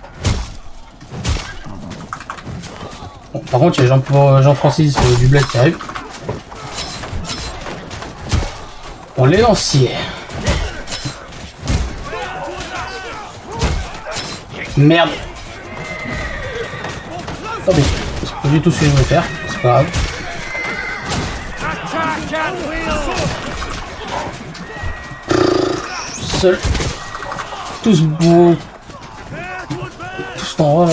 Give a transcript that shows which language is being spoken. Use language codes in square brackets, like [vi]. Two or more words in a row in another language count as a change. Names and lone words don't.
[fr] Bon, par contre, il y a Jean-Francis Dublet qui arrive. On les lanciers. Merde. Attendez, c'est pas du tout ce que je voulais faire. C'est pas grave. [en] Attack at will! [fr] Seul. Tous beaux. Tous en haut là.